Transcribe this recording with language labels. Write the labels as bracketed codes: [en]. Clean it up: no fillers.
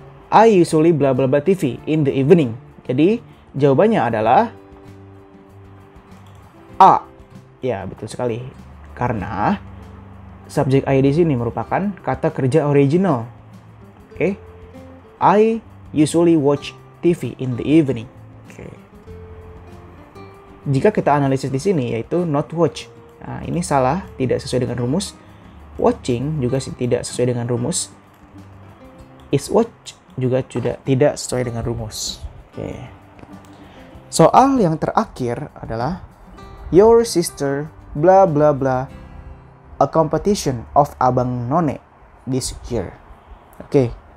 [en] I usually blah blah blah TV in the evening. [id] Jadi jawabannya adalah A. Ya, betul sekali. Karena subjek I di sini merupakan kata kerja original. Oke. [en] I usually watch TV in the evening. [id] Oke. Jika kita analisis di sini yaitu not watch. Nah, ini salah, tidak sesuai dengan rumus. Watching juga tidak sesuai dengan rumus. Is watch juga tidak sesuai dengan rumus. Oke. Soal yang terakhir adalah [en] your sister blah blah blah a competition of Abang None this year. Oke.